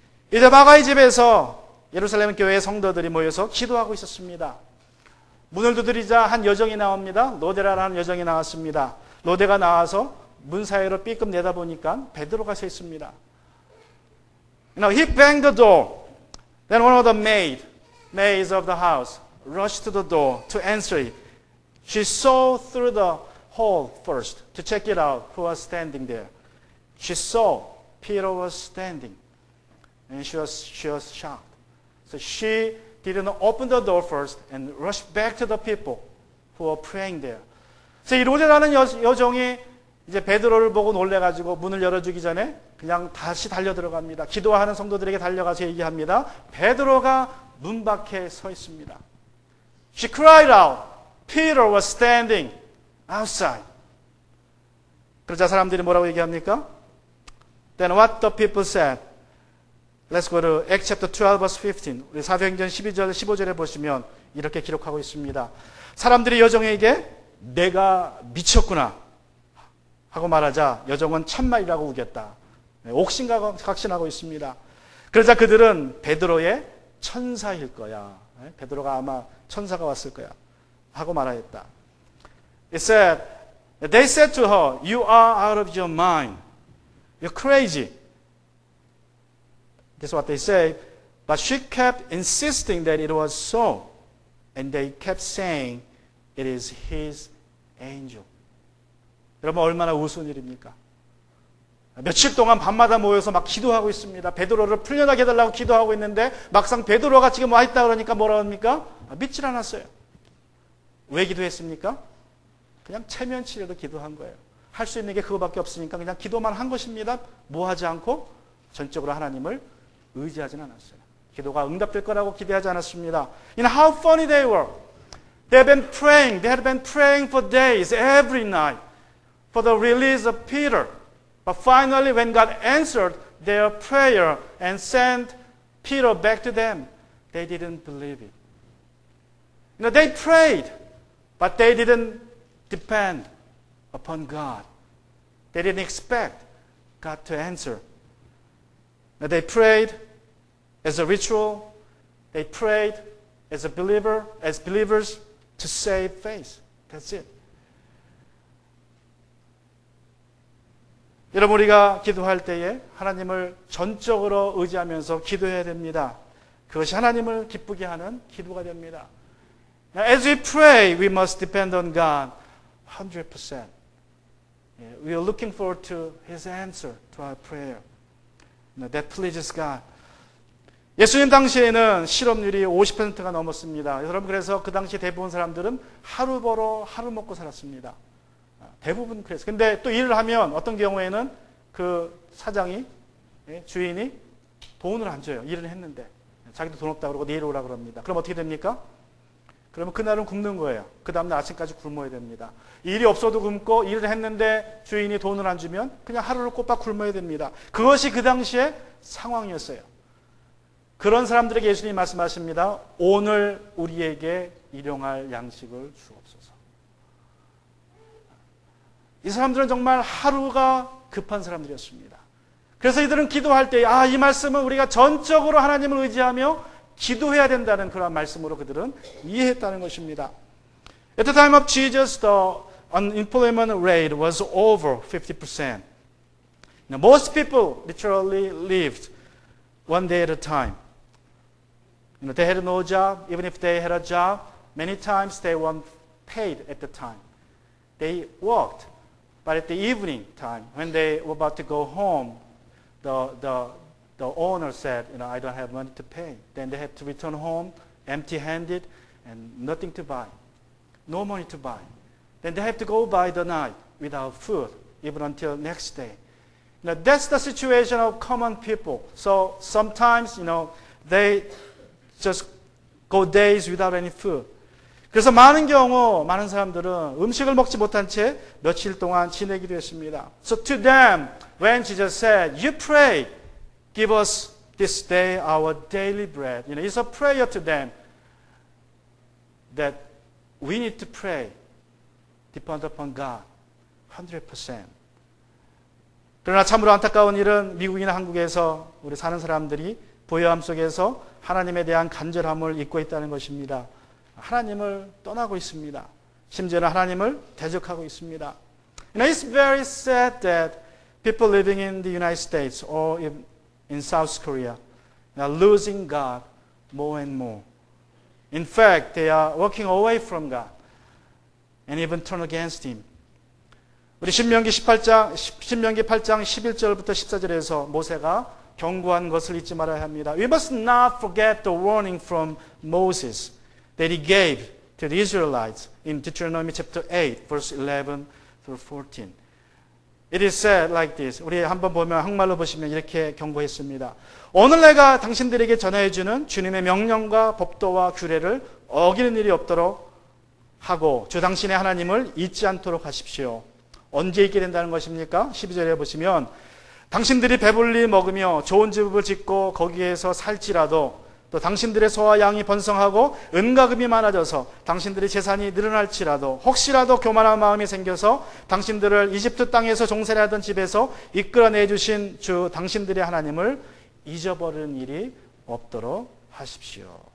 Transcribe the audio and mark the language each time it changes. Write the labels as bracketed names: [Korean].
[Korean] 이제 마가의 집에서 예루살렘 교회의 성도들이 모여서 기도하고 있었습니다. 문을 두드리자 한 여정이 나옵니다. 로데라라는 여정이 나왔습니다. 로데가 나와서 문 사이로 삐끔 내다보니까 베드로가 서 있습니다. [English] He banged the door. Then one of the maids of the house rushed to the door to answer it. She saw through the hole first to check it out who was standing there. She saw Peter was standing and she was shocked. So she didn't open the door first and rushed back to the people who were praying there. [Korean] 그래서 이 로데라는 여종이 이제 베드로를 보고 놀래가지고 문을 열어주기 전에 그냥 다시 달려 들어갑니다. 기도하는 성도들에게 달려가서 얘기합니다. 베드로가 문 밖에 서 있습니다. [English] She cried out. Peter was standing outside. [Korean] 그러자 사람들이 뭐라고 얘기합니까? [English] Then what the people said. Let's go to Acts chapter 12 verse 15. [Korean] 우리 사도행전 12절 15절에 보시면 이렇게 기록하고 있습니다. 사람들이 여종에게 내가 미쳤구나 하고 말하자 여종은 참말이라고 우겼다. 옥신각신하고 있습니다. 그러자 그들은 베드로의 천사일 거야. 베드로가 아마 천사가 왔을 거야 하고 말하였다. [English] They said to her, you are out of your mind. You're crazy. That's what they say. But she kept insisting that it was so. And they kept saying, it is his angel. [Korean] 여러분 얼마나 우스운 일입니까? 며칠 동안 밤마다 모여서 막 기도하고 있습니다. 베드로를 풀려나게 해달라고 기도하고 있는데 막상 베드로가 지금 와 있다 그러니까 뭐라 합니까? 믿질 않았어요. 왜 기도했습니까? 그냥 체면치레로 기도한 거예요. 할 수 있는 게 그거밖에 없으니까 그냥 기도만 한 것입니다. 뭐 하지 않고 전적으로 하나님을 의지하진 않았어요. 기도가 응답될 거라고 기대하지 않았습니다. [English] You know how funny they were. They had been praying for days, every night, for the release of Peter. But finally, when God answered their prayer and sent Peter back to them, they didn't believe it. You know, they prayed, but they didn't depend upon God. They didn't expect God to answer. Now, they prayed as a ritual. They prayed as believers to save face. That's it. [Korean] 여러분 우리가 기도할 때에 하나님을 전적으로 의지하면서 기도해야 됩니다. 그것이 하나님을 기쁘게 하는 기도가 됩니다. [English] As we pray, we must depend on God 100%. We are looking forward to His answer to our prayer. That pleases God. [Korean] 예수님 당시에는 실업률이 50%가 넘었습니다. 여러분, 그래서 그 당시 대부분 사람들은 하루 벌어 하루 먹고 살았습니다. 대부분 그랬어요. 근데 또 일을 하면 어떤 경우에는 그 사장이, 주인이 돈을 안 줘요. 일을 했는데. 자기도 돈 없다고 그러고 내일 오라 그럽니다. 그럼 어떻게 됩니까? 그러면 그날은 굶는 거예요. 그 다음날 아침까지 굶어야 됩니다. 일이 없어도 굶고 일을 했는데 주인이 돈을 안 주면 그냥 하루를 꼬박 굶어야 됩니다. 그것이 그 당시의 상황이었어요. 그런 사람들에게 예수님이 말씀하십니다. 오늘 우리에게 일용할 양식을 주옵소서. 이 사람들은 정말 하루가 급한 사람들이었습니다. 그래서 이들은 기도할 때, 이 말씀은 우리가 전적으로 하나님을 의지하며 기도해야 된다는 그런 말씀으로 그들은 이해했다는 것입니다. [English] At the time of Jesus, the unemployment rate was over 50%. Now, most people literally lived one day at a time. They had no job. Even if they had a job, many times they weren't paid at the time. They worked, but at the evening time, when they were about to go home, the owner said, I don't have money to pay. Then they had to return home empty-handed and nothing to buy. No money to buy. Then they have to go by the night without food, even until next day. That's the situation of common people. So sometimes, they just go days without any food. [Korean] 그래서 많은 경우 많은 사람들은 음식을 먹지 못한 채 며칠 동안 지내기도 했습니다. [English] So to them, when Jesus said, you pray, give us this day our daily bread. It's a prayer to them that we need to pray, depend upon God, 100%. [Korean] 그러나 참으로 안타까운 일은 미국이나 한국에서 우리 사는 사람들이 부요함 속에서 하나님에 대한 간절함을 잊고 있다는 것입니다. 하나님을 떠나고 있습니다. 심지어는 하나님을 대적하고 있습니다. [English] It's very sad that people living in the United States or in South Korea are losing God more and more. In fact, they are walking away from God and even turn against Him. [Korean] 우리 신명기 8장 11절부터 14절에서 모세가 경고한 것을 잊지 말아야 합니다. [English] We must not forget the warning from Moses that he gave to the Israelites in Deuteronomy chapter 8, verse 11 through 14. It is said like this. [Korean] 우리 한번 보면 한국말로 보시면 이렇게 경고했습니다. 오늘 내가 당신들에게 전해주는 주님의 명령과 법도와 규례를 어기는 일이 없도록 하고 주 당신의 하나님을 잊지 않도록 하십시오. 언제 잊게 된다는 것입니까? 12절에 보시면 당신들이 배불리 먹으며 좋은 집을 짓고 거기에서 살지라도 또 당신들의 소와 양이 번성하고 은과 금이 많아져서 당신들의 재산이 늘어날지라도 혹시라도 교만한 마음이 생겨서 당신들을 이집트 땅에서 종살이하던 집에서 이끌어내주신 주 당신들의 하나님을 잊어버리는 일이 없도록 하십시오.